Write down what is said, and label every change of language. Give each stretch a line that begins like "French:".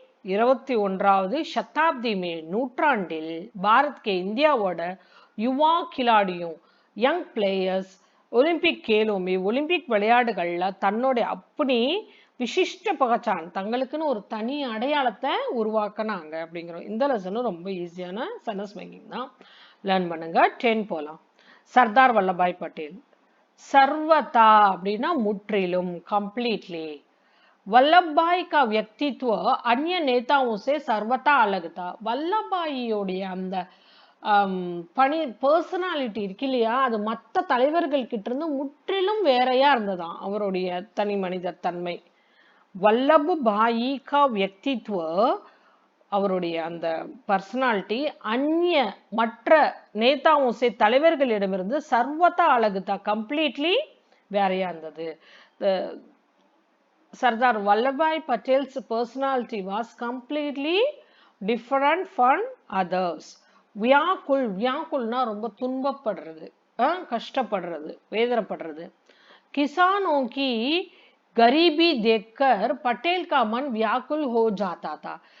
Tamil: 21வது சதாப்தி நூற்றாண்டில் பாரத் கே இந்தியாவோட யுவா கிலாடியும் young players Olympic கேலோமே Olympic விளையாடுகள்ல தன்னோட அப்படி விசிஷ்ட பகச்சான் தங்களுக்குன்னு ஒரு தனி அடையாளத்தை உருவாக்குனாங்க அப்படிங்கிறோம். இந்த லெசனும் ரொம்ப ஈஸியான சென்டென்ஸ் மேக்கிங் தான். லேர்ன் பண்ணுங்க. 10 போலாம். சர்தார் வல்லபாய் பட்டேல். சர்வதா அப்படின்னா முற்றிலும், கம்ப்ளீட்லி.
Hindi: वल्लभभाई का व्यक्तित्व अन्य नेताओं से सर्वथा अलग था.
Tamil: வல்லபாயோடைய அந்த பணி பர்சனாலிட்டி இருக்கு இல்லையா, அது மற்ற தலைவர்கள் கிட்ட இருந்து முற்றிலும் வேறையா இருந்ததாம் அவருடைய தனி மனித தன்மை. வல்லபாயி
Hindi: கா व्यक्तित्व
Tamil: அவருடைய அந்த பர்சனாலிட்டி அந்நிய மற்ற நேதாவும் சே தலைவர்களிடமிருந்து சர்வதா அழகுதா, கம்ப்ளீட்லி வேறையா இருந்தது.
English: Sardar Vallabhbhai Patel's personality was completely different from others.
Tamil: வியாக்குள், வியாக்குள்னா ரொம்ப துன்பப்படுறது, கஷ்டப்படுறது, வேதனைப்படுறது.
Hindi: किसानों की गरीबी देखकर पटेल का मन व्याकुल हो जाता था.